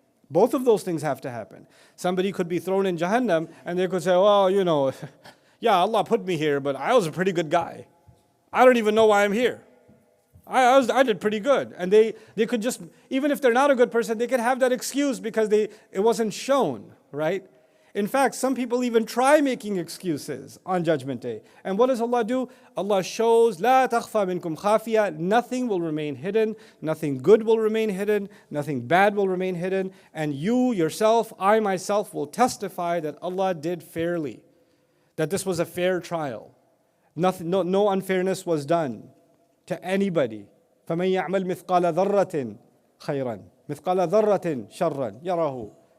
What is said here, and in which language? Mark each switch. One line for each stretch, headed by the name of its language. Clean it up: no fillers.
English: Both of those things have to happen. Somebody could be thrown in Jahannam and they could say, well, yeah, Allah put me here, but I was a pretty good guy. I don't even know why I'm here. I did pretty good. And they could just, even if they're not a good person, they could have that excuse because it wasn't shown, right? In fact, some people even try making excuses on Judgment Day. And what does Allah do? Allah shows,
Arabic: لا تخفى منكم خافية.
English: Nothing will remain hidden. Nothing good will remain hidden. Nothing bad will remain hidden. And you yourself, I myself, will testify that Allah did fairly. That this was a fair trial. No unfairness was done to anybody.
Arabic: فَمَنْ يَعْمَلْ مِثْقَالَ ذَرَّةٍ خَيْرًا مِثْقَالَ ذَرَّةٍ شَرًّا يَرَهُ.